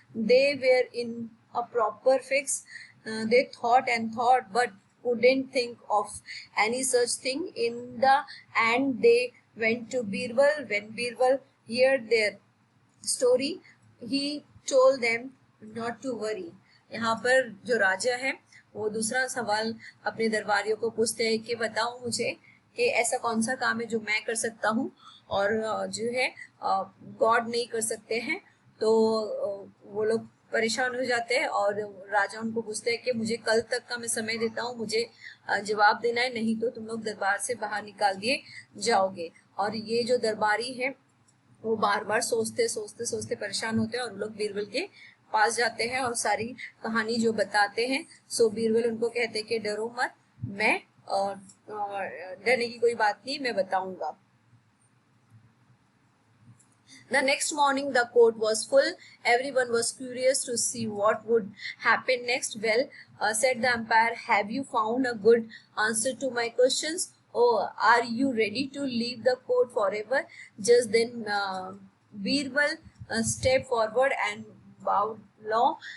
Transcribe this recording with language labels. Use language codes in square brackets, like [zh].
[en] They were in a proper fix. They thought and thought, but couldn't think of any such thing. In the end, they went to Birbal. When Birbal heard their story, he told them not to worry. [hi] यहाँ पर जो राजा है वो दूसरा सवाल अपने दरबारियों को पूछते हैं कि बताओ मुझे कि ऐसा कौन सा काम है जो मैं कर सकता हूँ और जो है गॉड नहीं कर सकते हैं. तो वो लोग परेशान हो जाते हैं और राजा उनको पूछते हैं कि मुझे कल तक का मैं समय देता हूँ, मुझे जवाब देना है, नहीं तो तुम लोग दरबार से बाहर निकाल दिए जाओगे. और ये जो दरबारी है वो बार बार सोचते परेशान होते हैं और वो लोग बीरबल के पास जाते हैं और सारी कहानी जो बताते हैं. सो बीरबल उनको कहते हैं कि डरो मत, मैं डरने की कोई बात नहीं, मैं बताऊंगा. [en] The next morning the court was full. Everyone was curious to see what would happen next. Well, said the umpire, have you found a good answer to my questions? Oh, are you ready to leave the court forever? Just then Birbal stepped forward and bowed low.